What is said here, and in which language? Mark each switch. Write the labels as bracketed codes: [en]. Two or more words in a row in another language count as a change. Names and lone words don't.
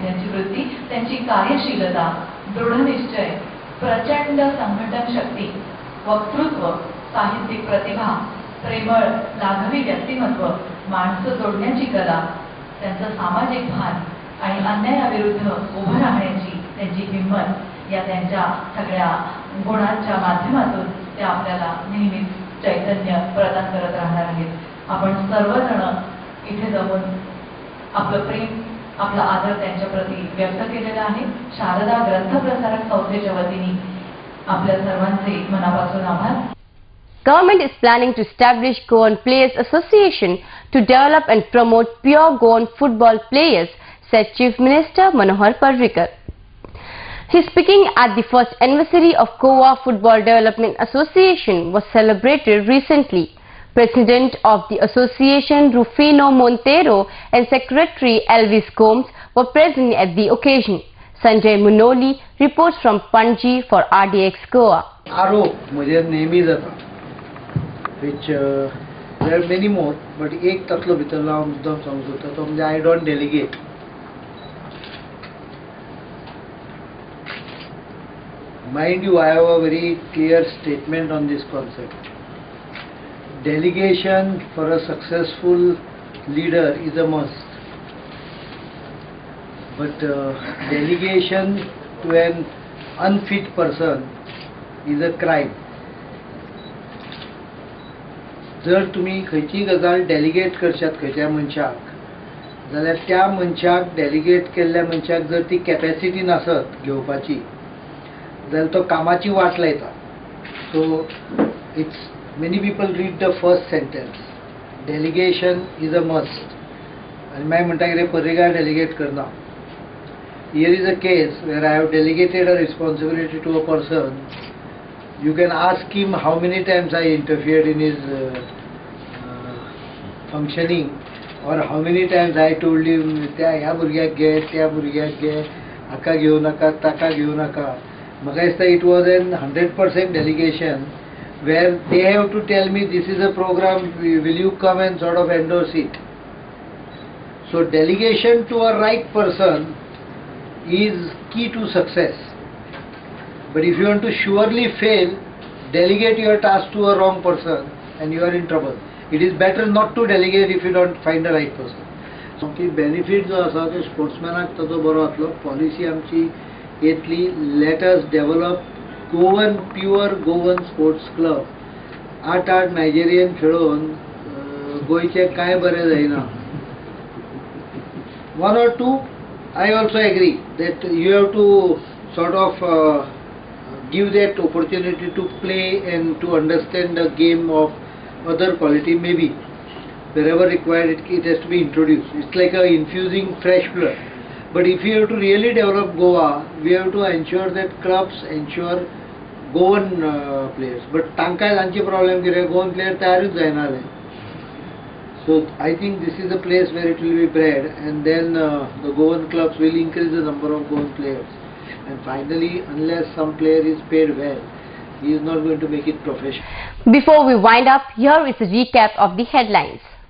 [mr] त्यांची वृत्ती, त्यांची कार्यशीलता, दृढनिश्चय, प्रचंड संघटन शक्ती, वक्तृत्व, साहित्यिक प्रतिभा, प्रेमळ लाघवी व्यक्तिमत्व, माणसं जोडण्याची कला, त्यांचं सामाजिक भान आणि अन्यायाविरुद्ध उभं राहण्याची त्यांची हिंमत या त्यांच्या सगळ्या गुणांच्या माध्यमातून ते आपल्याला नेहमीच चैतन्य प्रदान करत राहणार आहेत. आपण सर्वजण इथे जमून आपलं प्रेम, आपला आदर त्यांच्या प्रती व्यक्त केलेला आहे. शारदा ग्रंथप्रसारक संस्थेच्या वतीने आपल्या सर्वांचे मनापासून आभार. [en] Government is planning to establish Goan Players Association to develop and promote pure Goan football players, said Chief Minister Manohar Parrikar. He speaking at the first anniversary of Goa Football Development Association was celebrated recently. President of the association Rufino Montero and Secretary Elvis Gomes were present at the occasion. Sanjay Munoli reports from Panji for RDX Goa. [kok] आरोप म्हणजे नेहमी जाता, [en] which there are many more, but [kok] एक तातलो भितर हांव मुद्दम सांगूं सोदता तो म्हणजे [en] I don't delegate. Mind you, I have a very clear statement on this concept. Delegation for a successful leader is a must, but delegation to an unfit person is a crime. [kok] जर तुम्ही खंयची गजाल डेलिगेट करशात खंयच्या मनशाक, जाल्यार त्या मनशाक डेलिगेट केल्ल्या मनशाक जर ती कॅपॅसिटी नासत घेवपाची, जाल्यार तो कामाची वाट लायता. [en] so it's many people read the first sentence, delegation is a must, [kok] आनी मागीर म्हणटा कितें पर्रीकार डेलिगेट करना. [en] here is a case where I have delegated a responsibility to a person. You can ask him how many times I interfered in his functioning, or how many times I told him [kok] ह्या भुरग्याक घे, त्या भुरग्याक घे, हाका घेवं नाका, ताका घेवं नाका. म्हाका दिसता [en] it was an 100% delegation where they have to tell me this is a program, will you come and sort of endorse it. So delegation to a right person is key to success. But if you want to surely fail, delegate your task to a wrong person and you are in trouble. It is better not to delegate if you don't find the right person. So the benefit [kok] जो आसा तो स्पोर्ट्समॅनाक ताजो बरो जातलो. पॉलिसी आमची येतली, [en] let us develop Goan pure Goan sports club. [kok] 8 नायजेरियन खेळोन गोयचे काय बरें जायना. [en] One or two, I also agree that you have to sort of give that opportunity to play and to understand the game of other quality. Maybe wherever required it has to be introduced. It's like a infusing fresh blood. But if you have to really develop Goa, we have to ensure that clubs ensure Goan players. [kok] But तांकाय तांची problem कितें, Goan player तयारूच जायना जाले. [en] So I think this is a place where it will be bred, and then the Goan clubs will increase the number of Goan players. And finally, unless some player is paid well, he is not going to make it professional. Before we wind up, here is a recap of the headlines.